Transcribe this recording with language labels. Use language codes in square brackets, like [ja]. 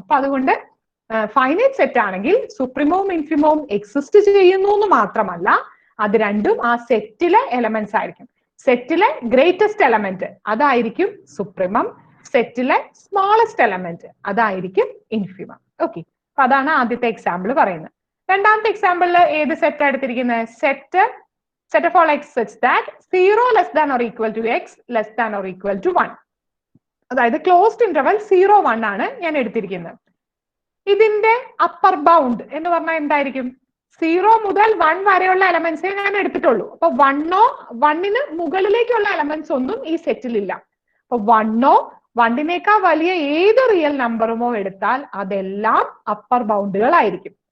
[ml] അപ്പൊ അതുകൊണ്ട് finite set ആണെങ്കിൽ സുപ്രീമവും ഇൻഫിമവും എക്സിസ്റ്റ് ചെയ്യുന്നു എന്ന് മാത്രമല്ല അത് രണ്ടും ആ സെറ്റിലെ എലമെന്റ്സ് ആയിരിക്കും. സെറ്റിലെ ഗ്രേറ്റസ്റ്റ് എലമെന്റ് അതായിരിക്കും സുപ്രീമം, സെറ്റിലെ സ്മോളസ്റ്റ് എലമെന്റ് അതായിരിക്കും ഇൻഫിമം. ഓക്കെ, അപ്പൊ അതാണ് ആദ്യത്തെ എക്സാമ്പിൾ പറയുന്നത്. രണ്ടാമത്തെ എക്സാമ്പിളിൽ ഏത് സെറ്റ് എടുത്തിരിക്കുന്നത്? [en] set of all x such that 0 less than or equal to x less than or equal to 1. [ml] അതായത് ക്ലോസ്ഡ് ഇന്റർവൽ 0 1 ആണ് ഞാൻ എടുത്തിരിക്കുന്നത്. ഇതിന്റെ അപ്പർ ബൗണ്ട് എന്ന് പറഞ്ഞാൽ എന്തായിരിക്കും? 0 മുതൽ 1 വരെയുള്ള എലമെന്റ്സേ ഞാൻ എടുത്തിട്ടുള്ളൂ. അപ്പൊ 1ന് മുകളിലേക്കുള്ള എലമെന്റ്സ് ഒന്നും ഈ സെറ്റിൽ ഇല്ല. അപ്പൊ 1 1നേക്കാൾ വലിയ ഏത് റിയൽ നമ്പറുമോ എടുത്താൽ അതെല്ലാം അപ്പർ ബൗണ്ടുകളായിരിക്കും.